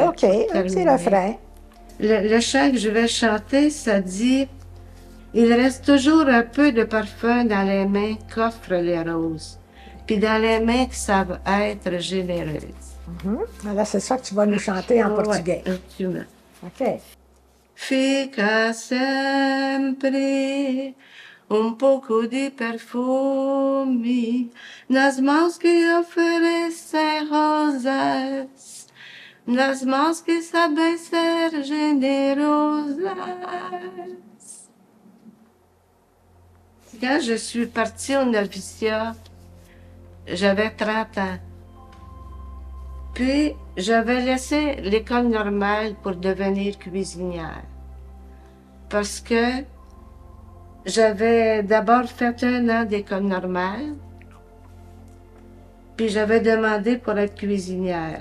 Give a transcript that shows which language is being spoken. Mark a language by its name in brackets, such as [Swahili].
[French] Ah oui, OK, un petit refrain. Le chant que je vais chanter, ça dit « Il reste toujours un peu de parfum dans les mains qu'offrent les roses, puis dans les mains qui savent être généreuses. » Alors, c'est ça que tu vas nous chanter en portugais. Ouais. OK. [Portuguese] Fica sempre pouco de perfume nas mãos que oferecem rosas, nas mãos que sabem ser generosas. [French] Quand je suis partie au noviciat, j'avais 30 ans. Puis, j'avais laissé l'école normale pour devenir cuisinière. Parce que j'avais d'abord fait 1 an d'école normale, puis j'avais demandé pour être cuisinière.